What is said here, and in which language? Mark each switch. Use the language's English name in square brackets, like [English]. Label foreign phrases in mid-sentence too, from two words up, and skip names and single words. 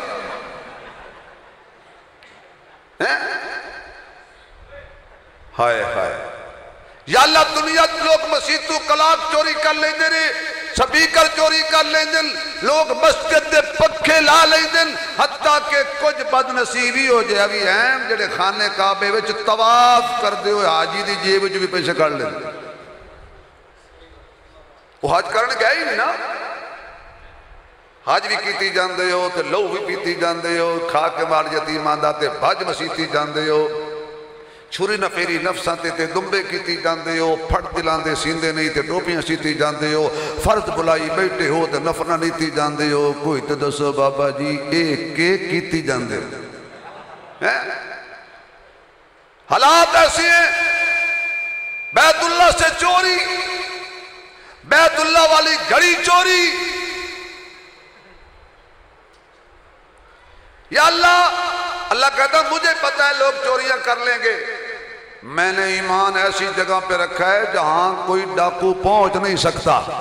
[Punjabi] ہائے ہائے یا اللہ، دنیا لوگ مسجد تو کلاک چوری کر لیں دے رہے، سپیکر چوری کر لیں دن، لوگ مسجد دے پکھے لا لیں دن، حتیٰ کہ کچھ بد نصیبی ہو جائے ابھی ہیں جڑے خانے کعبے وچ طواف کر دے ہوئے حاجی دی جیب وچ بھی پیسے کر لیں، وہ حج کرنے گئے ہی نہیں نا، حج بھی کیتی جاندے ہو تے لو بھی پیتی جاندے ہو، کھا کے مار یتیماں دا تے بھج مسیتی جاندے ہو، چھری نہ پھیری نفساں تے دمبے کیتی جاندے ہو، پھٹ دلان دے سیندے نہیں تے ٹوپیاں سیتی جاندے ہو، فرض بلائی بیٹھے ہو تے نفرہ نیتی جاندے ہو، کوئی تے دسو بابا جی ایک کیتی جاندے ہو۔ [Urdu] حالات ایسے ہیں، بیت اللہ سے چوری، بیت اللہ والی گھڑی چوری، یا اللہ کہتا مجھے پتہ ہے لوگ چوریاں کر لیں گے، میں نے ایمان ایسی جگہ پہ رکھا ہے جہاں کوئی ڈاکو پہنچ نہیں سکتا،